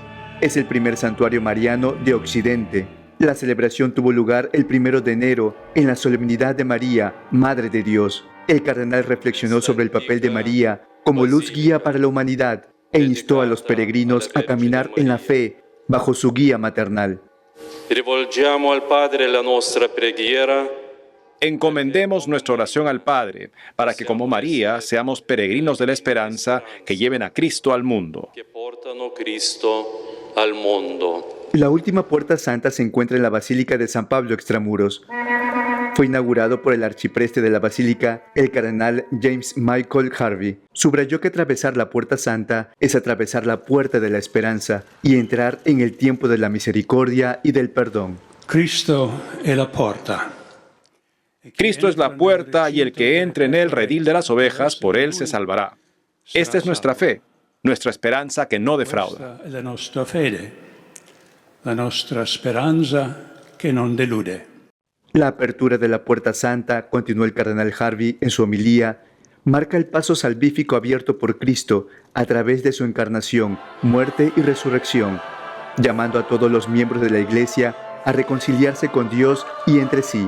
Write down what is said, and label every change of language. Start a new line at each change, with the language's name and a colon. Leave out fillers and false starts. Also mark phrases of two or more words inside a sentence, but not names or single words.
Spanish: Es el primer santuario mariano de Occidente. La celebración tuvo lugar el 1 de enero en la solemnidad de María, Madre de Dios. El cardenal reflexionó sobre el papel de María como luz guía para la humanidad e instó a los peregrinos a caminar en la fe bajo su guía maternal.
Italian: Rivolgiamo al Padre la nostra preghiera.
Spanish: Encomendemos nuestra oración al Padre, para que como María seamos peregrinos de la esperanza que lleven a Cristo al mundo. Que portano Cristo al mundo. La última puerta santa se encuentra en la Basílica de San Pablo Extramuros. Fue inaugurado por el arcipreste de la Basílica, el cardenal James Michael Harvey. Subrayó que atravesar la puerta santa es atravesar la puerta de la esperanza y entrar en el tiempo de la misericordia y del perdón.
Italian: Cristo è la porta.
Spanish: Cristo es la puerta y el que entre en el redil de las ovejas, por él se salvará. Esta es nuestra fe, nuestra esperanza que no defrauda.
Italian: La nostra fede, la nostra speranza che non delude.
Spanish: La apertura de la puerta santa, continuó el cardenal Harvey en su homilía, marca el paso salvífico abierto por Cristo a través de su encarnación, muerte y resurrección, llamando a todos los miembros de la Iglesia a reconciliarse con Dios y entre sí.